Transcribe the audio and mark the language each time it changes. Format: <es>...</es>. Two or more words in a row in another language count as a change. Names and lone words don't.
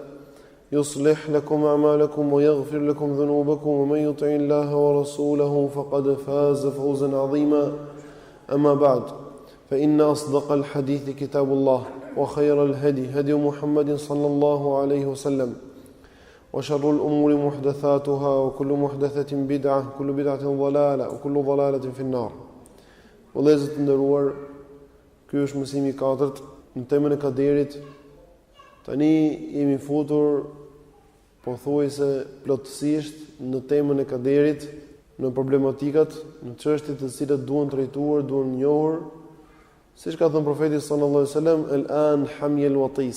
<ar>يصلح لكم أعمالكم ويغفر لكم ذنوبكم ومن يطع الله ورسوله فقد فاز فوزا عظيما أما بعد فإن أصدق الحديث كتاب الله وخير الهدي هدي محمد صلى الله عليه وسلم وشر الأمور محدثاتها وكل محدثة بدعة وكل بدعة ضلالة وكل ضلالة في النار.</ar> <sq>Vëllezër të nderuar, ky është mësimi i katërt në temën e kaderit. Tani jemi futur pothuajse plotësisht në temën e kaderit, në problematikat, në çështjet të cilat duhen trajtuar, duhen njohur, siç ka thënë profeti</sq> <ar>صلى الله عليه وسلم, el-an hamyal watis.</ar>